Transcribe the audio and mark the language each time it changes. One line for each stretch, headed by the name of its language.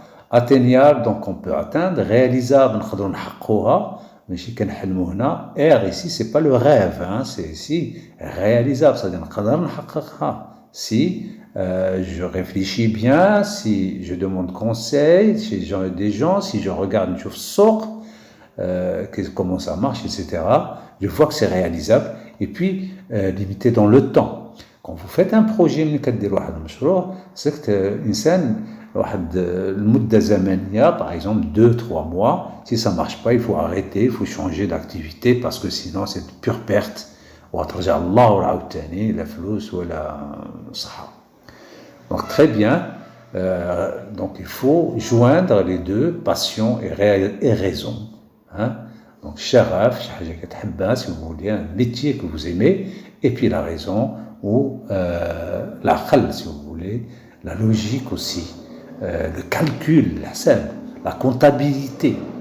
French: Atteignable, donc on peut atteindre.
Arabic: Réalisable, نقدروا نحققوها، ماشي كنحلموا هنا.
French: R ici c'est pas le rêve, c'est ici réalisable, c'est-à-dire
Arabic: نقدر نحققها
French: si je réfléchis bien, si je demande conseil, si j'ai des gens, si je regarde
Arabic: نشوف السوق
French: comment ça marche, etc. Je vois que c'est réalisable. Et puis limité dans le temps. Quand vous faites un projet
Arabic: من كدير واحد المشروع،
French: c'est
Arabic: الإنسان واحد المدة زمنية،
French: par exemple 2-3 mois. Si ça marche pas, il faut arrêter, il faut changer d'activité, parce que sinon c'est de pure perte.
Arabic: وترجع الله وعاود تاني لا فلوس ولا صحة.
French: Donc très bien. Donc il faut joindre les deux, passion et raison. Donc
Arabic: شغف، شي حاجة كتحبها
French: si vous voulez, un métier que vous aimez, et puis la raison ou l'aql si vous voulez, la logique aussi, le calcul, la comptabilité.